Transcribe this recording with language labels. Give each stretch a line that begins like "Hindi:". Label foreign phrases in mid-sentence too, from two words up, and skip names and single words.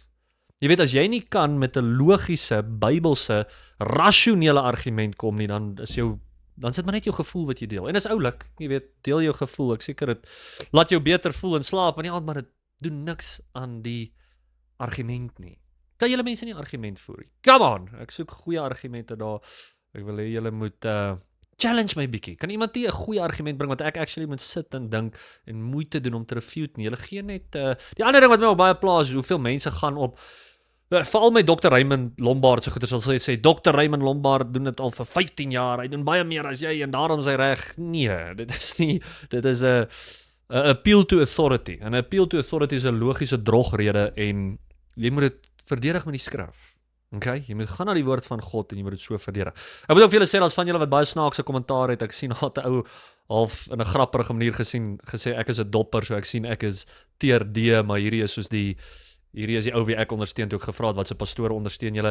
Afrikaans: Jy weet, as jy nie kan met 'n logiese, bybelse, rasionele argument kom nie, dan sit maar net jou gevoel wat jy deel. En is oulik, jy weet, deel jou gevoel, ek seker dit, laat jou beter voel in slaap, en nie maar dit doen niks aan die argument nie. Kan julle mense nie argument voer nie?
English: Come on,
Afrikaans: ek soek goeie argumente daar. Ek wil hê julle moet challenge my bietjie. Kan iemand nie 'n goeie argument bring wat ek actually moet sit en dink en moeite doen om te refute nie? Julle gee net die ander ding wat my op baie plaas, hoeveel mense gaan op veral my Dr. Raymond Lombard so goeders sal sê Dr. Raymond Lombard doen dit al vir 15 jaar. Hy doen baie meer as jy en daarom is hy reg. Nee, dit is nie, dit is 'n
English: appeal to authority.
Afrikaans: En 'n
English: appeal to authority
Afrikaans: is 'n logiese drogrede en jy moet dit verdedig met die skrif. Okay? Jy moet gaan na die woord van God en jy moet dit so verdedig. Ek moet ook vir julle sê, as van julle wat baie snaakse kommentaar het, ek sien hat 'n ou half in 'n grappige manier gesê ek is 'n dopper, so ek sien ek is TRD, maar hierdie is soos hierdie is die ou wie ek ondersteun toe ek gevra het wat se pastoor ondersteun julle.